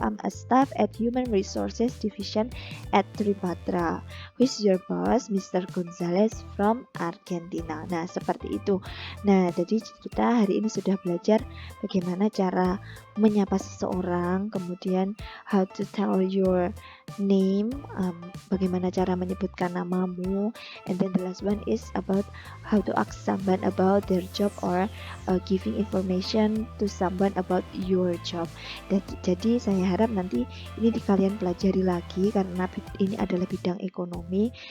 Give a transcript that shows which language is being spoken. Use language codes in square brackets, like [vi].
[en] I'm a staff at Human Resources Division at Tripatra. Who is your boss? Mr. Gonzalez from Argentina. [id] Nah, seperti itu. Nah, jadi kita hari ini sudah belajar bagaimana cara menyapa seseorang, kemudian [en] how to tell your name, [id] bagaimana cara menyebutkan namamu, [en] and then the last one is about how to ask someone about their job or giving information to someone about your job. [id] Jadi saya harap nanti ini kalian pelajari lagi karena ini adalah bidang ekonomi.